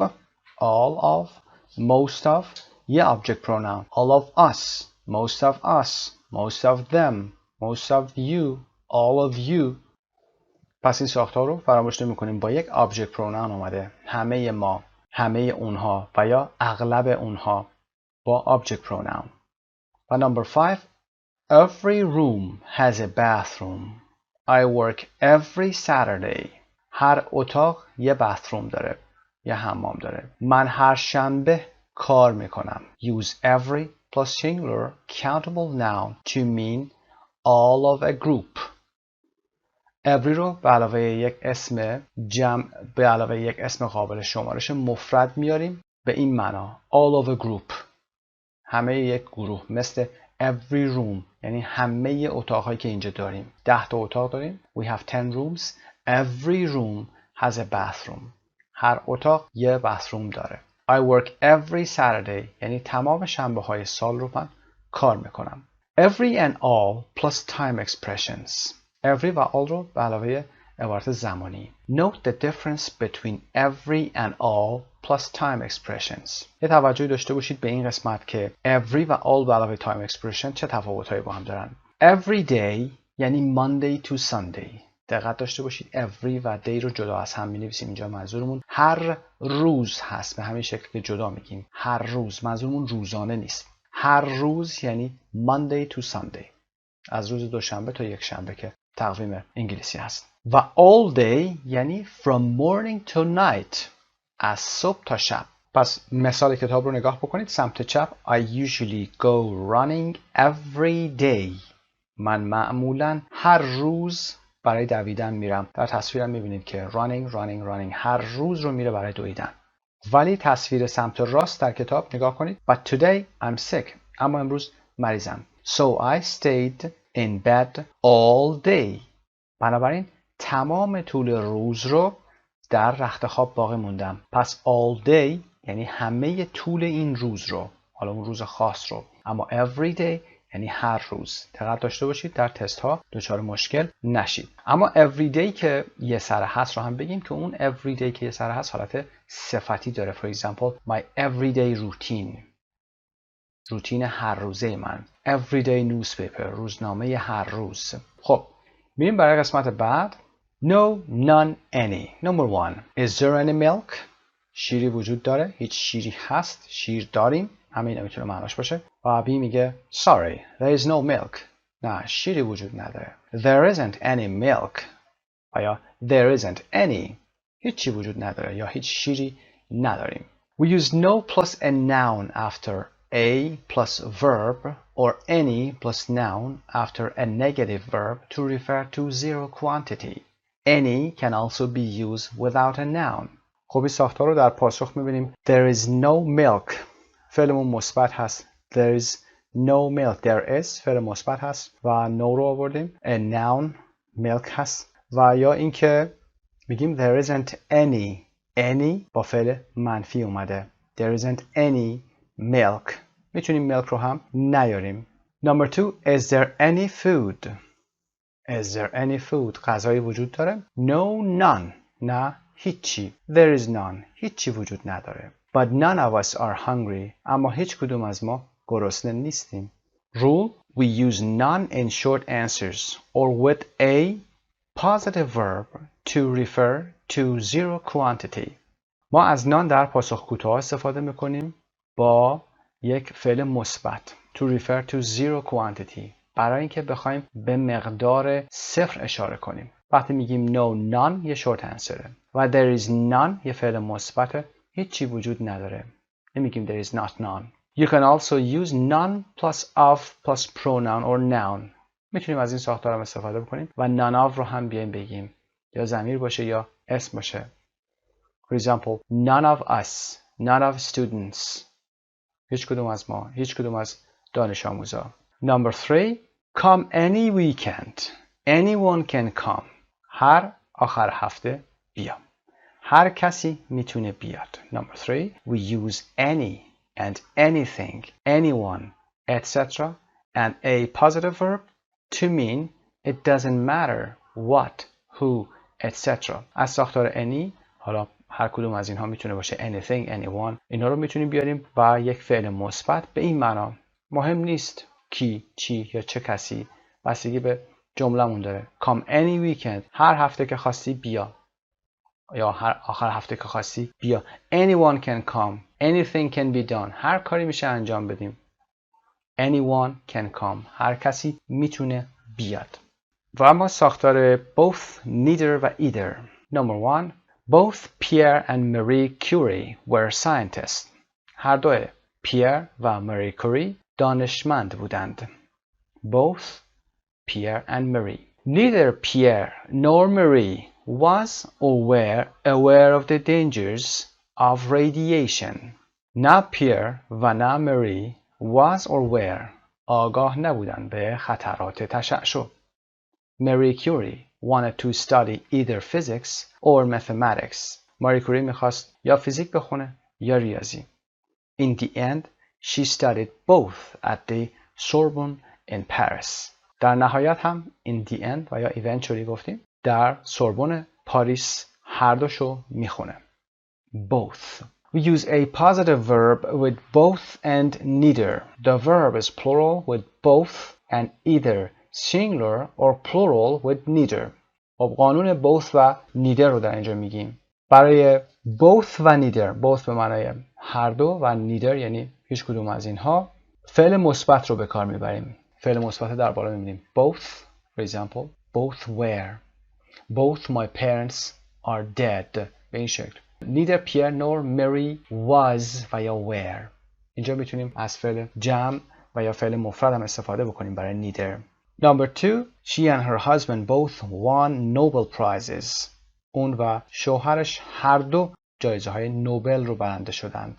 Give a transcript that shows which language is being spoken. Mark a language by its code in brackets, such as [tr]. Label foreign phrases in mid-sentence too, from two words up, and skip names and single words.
[en] all of, most of یه object pronoun. all of us, most of us, most of them, most of you, all of you. [fa] پس این ساختار رو فراموش نمی‌کنیم، با یک [en] object pronoun [fa] اومده. همه ما، همه اونها و یا اغلب اونها با [en] object pronoun. و number 5. Every room has a bathroom. I work every Saturday. [fa] هر اتاق یه bathroom داره، یه حمام داره. من هر شنبه کار میکنم. [en] Use every plus singular countable noun to mean all of a group. [fa] every رو به علاوه یک اسم جمع، به علاوه یک اسم قابل شمارش مفرد میاریم به این معنا [en] all of a group، [fa] همه یک گروه. مثل [en] every room [fa] یعنی همه اتاقهایی که اینجا داریم. 10 تا اتاق داریم. [en] We have 10 rooms. Every room has a bathroom. [fa] هر اتاق یه bathroom داره. [en] I work every Saturday [fa] یعنی تمام شنبه های سال رو من کار میکنم. [en] Every and all plus time expressions. [fa] Every و all رو به علاوه عبارت زمانی. [en] Note the difference between every and all plus time expressions. [fa] یه توجهی داشته باشید به این قسمت که every و all به علاوه [en] time expression [fa] چه تفاوت‌هایی با هم دارن. [en] Every day یعنی Monday to Sunday. [fa] دقت داشته باشید every و day رو جدا از هم می‌نویسیم. اینجا منظورمون هر روز هست، به همین شکل که جدا میگیم. هر روز، منظورمون روزانه نیست. هر روز یعنی [en] Monday to Sunday. [fa] از روز دوشنبه تا یک شنبه که تقویم انگلیسی هست. [en] و all day [fa] یعنی [en] from morning to night، [fa] از صبح تا شب. پس مثال کتاب رو نگاه بکنید. سمت چپ [en] I usually go running every day. [fa] من معمولا هر روز برای دویدن میرم. در تصویرم میبینید که running هر روز رو میره برای دویدن. ولی تصویر سمت راست در کتاب نگاه کنید. [en] But today I'm sick. [fa] اما امروز مریضم. [en] So I stayed in bed all day. [fa] بنابراین تمام طول روز رو در رخت خواب باقی موندم. پس [en] all day [fa] یعنی همه طول این روز رو، حالا اون روز خاص رو. اما [en] every day [fa] یعنی هر روز. دقت داشته باشید در تست ها دچار مشکل نشید. اما [en] every day [fa] که یه سر هست رو هم بگیم که اون [en] every day [fa] که یه سر هست حالت صفتی داره. [en] For example my everyday routine. [fa] روتین هر روزه من. [en] everyday newspaper. [fa] روزنامه هر روز. خب میریم برای قسمت بعد. [en] No, none, any. Number one. Is there any milk? [fa] شیری وجود داره؟ هیچ شیری هست؟ شیر داریم؟ همین میتونه معناش باشه. و بی میگه [en] Sorry, there is no milk. [fa] نه شیری وجود نداره. [en] There isn't any milk. یا there isn't any. [fa] هیچی وجود نداره یا هیچ شیری نداریم. [en] We use no plus a noun after a plus verb or any plus noun after a negative verb to refer to zero quantity. Any can also be used without a noun. [fa] خب این ساختار رو در پاسخ میبینیم. [en] There is no milk. [fa] فعلمون مثبت هست. [en] There is no milk. There is [fa] فعل مثبت هست و no رو آوردیم. [en] A noun milk هست. [fa] و یا اینکه میگیم [en] there isn't any. [fa] Any با فعل منفی اومده. [en] There isn't any milk. [fa] میتونیم milk رو هم نیاریم. [en] Number two. Is there any food? Is there any food? [fa] غذایی وجود داره؟ [en] No, none. [fa] نه هیچی. [en] There is none. [fa] هیچی وجود نداره. [en] But none of us are hungry. [fa] اما هیچ کدوم از ما گرسنه نیستیم. [en] Rule. We use none in short answers or with a positive verb to refer to zero quantity. [fa] ما از none در پاسخ کوتاه استفاده میکنیم با یک فعل مثبت. [en] To refer to zero quantity. [fa] برای اینکه بخوایم به مقدار صفر اشاره کنیم. وقتی میگیم [en] no none [fa] یه [en] short answer [fa] و [en] there is none [fa] یه فعل مثبت، هیچی وجود نداره. نمیگیم [en] there is not none. You can also use none plus of plus pronoun or noun. [fa] میتونیم از این ساختار هم استفاده بکنیم و [en] none of [fa] رو هم بیایم بگیم. یا ضمیر باشه یا اسم باشه. [en] For example, none of us, none of students. [fa] هیچ کدوم از ما، هیچ کدوم از دانش آموزا. [en] Number three, come any weekend. Anyone can come. [fa] هر آخر هفته بیا. هر کسی میتونه بیاد. [en] Number three, we use any and anything, anyone, etc. and a positive verb to mean it doesn't matter what, who, etc. [fa] از ساختار any، حالا هر کدوم از اینها میتونه باشه [en] anything, anyone. [fa] اینا رو میتونیم بیاریم و یک فعل مثبت به این معنا. مهم نیست کی، چی یا چه کسی. بستگی به جمله‌مون داره. [en] Come any weekend. [fa] هر هفته که خواستی بیا. یا هر آخر هفته که خواستی بیا. [en] Anyone can come. Anything can be done. [fa] هر کاری میشه انجام بدیم. [en] Anyone can come. [fa] هر کسی میتونه بیاد. و اما ساختار [en] both, neither [fa] و either. [en] Number one. Both Pierre and Marie Curie were scientists. [fa] هر دو پیر و ماری کوری دانشمند بودند. [en] Both Pierre and Marie. Neither Pierre nor Marie was or were aware of the dangers of radiation. [fa] نه پیر و نه ماری [en] was or were [fa] آگاه نبودند به خطرات تشعشع. [en] Marie Curie wanted to study either physics or mathematics. [fa] ماری کوری میخواست یا فیزیک بخونه یا ریاضی. [en] In the end, she studied both at the Sorbonne in Paris. [fa] در نهایت هم [en] in the end [fa] و یا eventually گفتیم در سوربن پاریس هر دوشو میخونه. [en] Both. We use a positive verb with both and neither. The verb is plural with both and either singular or plural with neither. [fa] خب قانون both و neither رو در اینجا میگیم. برای both و neither، both به معنای هر دو و neither یعنی هیچ کدوم از اینها، فعل مثبت رو به کار میبریم. فعل مثبت در بالا میبینیم. [en] Both, for example, both were. Both my parents are dead. [fa] به این شکل. [en] Neither Pierre nor Mary was [fa] و یا [en] were. [fa] اینجا میتونیم از فعل جمع و یا فعل مفرد هم استفاده بکنیم برای neither. [en] Number 2. She and her husband both won Nobel prizes. [fa] اون و شوهرش هر دو جایزه های نوبل رو برنده شدند.